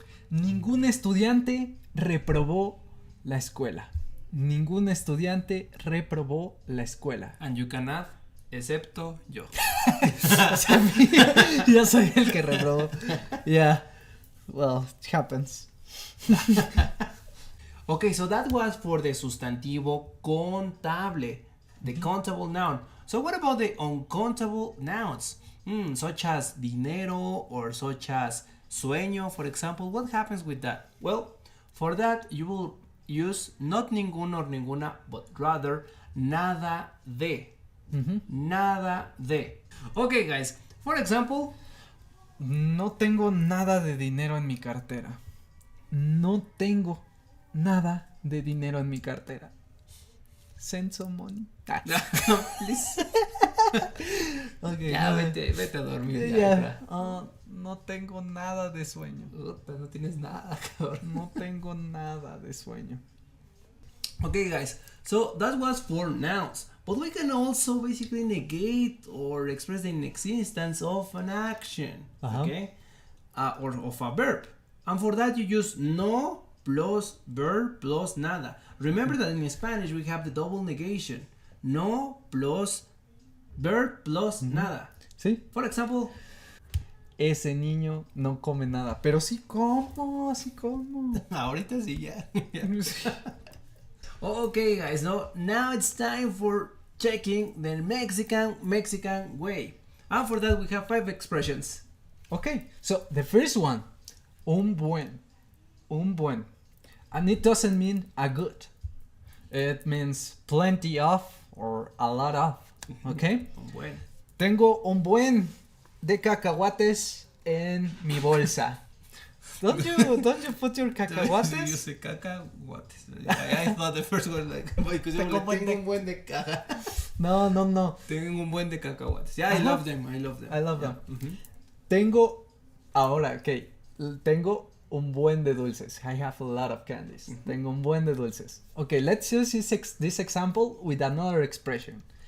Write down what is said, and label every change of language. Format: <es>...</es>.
<es>Ningún estudiante reprobó la escuela. Ningún estudiante reprobó la escuela.</es> <en>And you can add,</en> <es>excepto yo. O sea, yo soy el que reprobó.</es> <en>Yeah. Well, it happens. Okay, so that was for the sustantivo contable, the countable noun. So what about the uncountable nouns? Such as dinero or such as sueño, for example. What happens with that? Well, for that you will use not ninguno or ninguna, but rather nada de. Nada de. Okay, guys. For example,</en> <es>No tengo nada de dinero en mi cartera. No tengo nada de dinero en mi cartera.</es> <en>Send some money. Ah. no, please. Okay,</en> <es>Ya, no, vete a dormir. Ya,</es> <en>yeah. Efra.</en> <es>No tengo nada de sueño. Puta, no tienes nada, cabrón. No tengo nada de sueño.</es> <en>Okay, guys, so that was for nouns, but we can also basically negate or express the inexistence of an action, okay, or of a verb, and for that you use no plus verb plus nada. Remember that in Spanish we have the double negation, no plus verb plus nada.</en> <es>¿Sí?</es> <en>For example,</en> <es>Ese niño no come nada. Pero sí como, sí como. ahorita sí ya.</es> <en>Okay, guys, now it's time for checking the Mexican way. And for that we have 5 expressions. Okay, so the first one, un buen. And it doesn't mean a good. It means plenty of or a lot of. Okay? Un buen.</en> <es>Tengo un buen de cacahuates en mi bolsa.</es> <en>Don't you put your You</en> <es>cacahuates?</es> <en>say cacahuates. I thought the first one like because</en> <es>tengo un buen de caca. No. Tengo un buen de cacahuates.</es> <en>Yeah, I Ajá. love them. I love them. Mhm.</en> <es>Tengo, ahora, okay, tengo un buen de dulces.</es> <en>I have a lot of candies.</en> <es>Tengo un buen de dulces.</es> <en>Okay, let's use this example with another expression.</en>